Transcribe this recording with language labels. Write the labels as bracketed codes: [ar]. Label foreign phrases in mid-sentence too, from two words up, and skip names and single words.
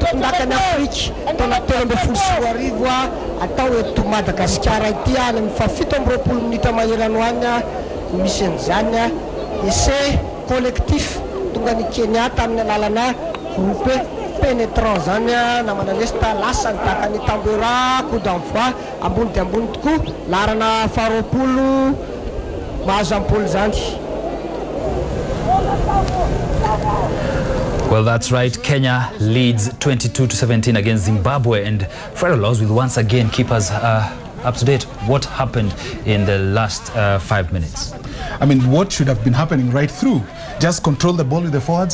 [mg] tondakany Afrika taona 2024 atao eto Madagasikara ity any amin'ny 7 minitra maherano any misy an'izany [fr] essai collectif [mg] tonga ny Kenya tamin'ny alalana [fr] groupe pénétrant [mg] zany namana nesta lasa nidakany Tambera [fr] coup d'envoi [mg] ambony dia ambony tokoa larana 20 mahazo ampoly zany. [en] Well, that's right. Kenya leads 22-17 against Zimbabwe, and Fred Laws will once again keep us up to date. What happened in the last 5 minutes? I mean, what should have been happening right through? Just control the ball with the forwards.